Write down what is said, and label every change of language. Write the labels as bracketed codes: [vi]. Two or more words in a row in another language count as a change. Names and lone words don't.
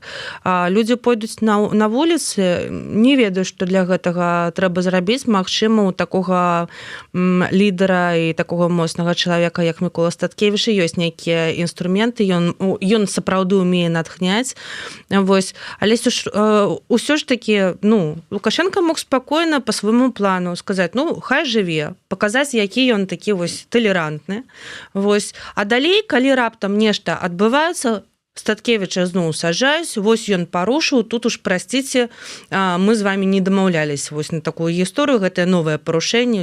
[be] Людзі пойдуць на вуліцы, не ведаю, што для гэтага трэба зрабіць. Магчыма, у такога лідара і такога моцнага чалавека, як Мікола Статкевіч, ёсць нейкія інструменты, ён сапраўды ўмее натхняць. Вось. Але ўсё ж такі, [ru] ну, Лукашенко мог спокойно по своему плану сказать, [be] ну, хай жыве, показаць, які ён такі вось талерантны. Вось. А далей, калі раптам нешта адбываецца, Статкевіча зноў сажаюць, вось ён парушыў, тут уж, прасціце, мы з вами не дамаўлялись вось на такую гісторыю, гэтае новае парушэнне.